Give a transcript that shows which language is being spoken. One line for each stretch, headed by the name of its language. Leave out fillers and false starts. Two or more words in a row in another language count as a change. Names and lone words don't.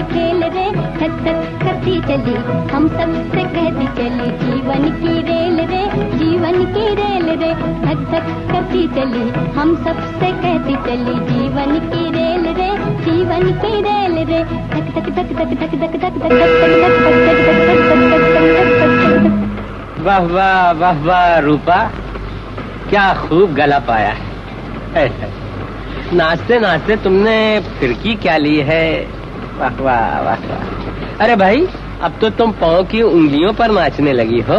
Hindi: खेल रे, धक धक करती चली, हम सबसे कहती चली, जीवन की रेल रे, जीवन की रेल रे, धक धक करती चली, हम सबसे कहती चली, जीवन की रेल रे, जीवन की रेल रे, धक धक धक धक धक धक धक धक धक। वाह वाह वाह वाह रूपा, क्या खूब गला पाया है। नाचते नाचते तुमने फिरकी क्या ली है, वाह वाह वाह वाह। अरे भाई, अब तो तुम पाँव की उंगलियों पर नाचने लगी हो।